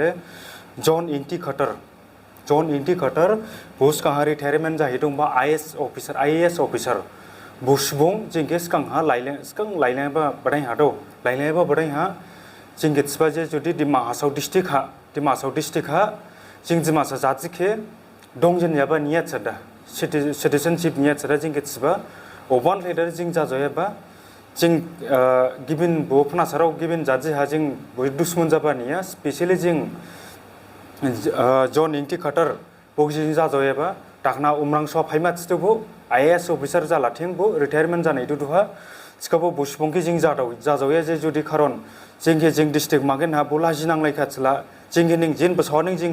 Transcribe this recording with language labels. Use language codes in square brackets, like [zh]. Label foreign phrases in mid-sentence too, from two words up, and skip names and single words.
[dis] जॉन इंटी खटर बुस काहा रिटायरमेंट जाहिदों बा [en] IAS officer [dis] बुसबुं जिंगे स्कांहा लाइलेबा बडाई हा जिंगे त्सबा जे जुदि दिमा हासाव डिस्ट्रिक्ट हा जिं जिमासा जाजिखे दंजन याबा नियत सदा सिटीजनशिप नियत सदा जिंगे त्सबा ओबान लेदर जिं जाजयबा जिं गिबिन बो फनासाराव गिबिन जाजि हा जिं बय दुश्मन जाबा निया स्पेशली जिं जॉन इंटी खटर बोगजिं जाजयबा दाखना उमरांसो फाइमा तितबो [en] IAS officer [dis] जालाथिं बो रिटायरमेंट जानाय दुहा सिखाबो बुसबंके जिं जाजौया जे जुदि खारन जिंगे जिं डिस्ट्रिक्ट मागेन हा बोला जिनांलाय खाचला जिंगे निं जिन बसावनिं जिं